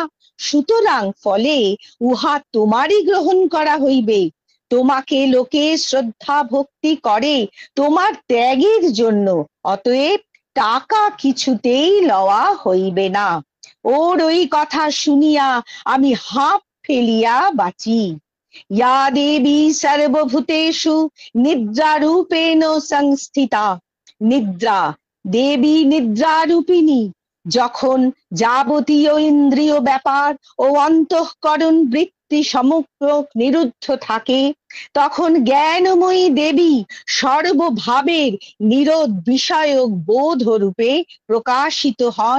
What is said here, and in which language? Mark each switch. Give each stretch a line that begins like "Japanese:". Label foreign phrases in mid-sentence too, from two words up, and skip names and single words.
Bangla: সুতরাং ফলে উহা তোমারই গ্রহণ করা হইবে। তোমাকে লোকে শ্রদ্ধা ভক্তি করে তোমার ত্যাগের জন্য, অতএব টাকা কিছুতেই লওয়া হইবে না। ওর ওই কথা শুনিয়া আমি হাঁপ ফেলিয়া বাঁচি।
Sanskrit: या देवी सर्वभूतेषु निद्रारूपेण संस्थिता।
Bangla: নিদ্রা, দেবী নিদ্রারূপিণী। যখন যাবতীয় ইন্দ্রিয় ব্যাপার ও অন্তঃকরণ বৃত্তি সমগ্র নিরুদ্ধ থাকে, তখন জ্ঞানময়ী দেবী সর্বভাবের নিরোধ বিষয়ক বোধ রূপে প্রকাশিত হন।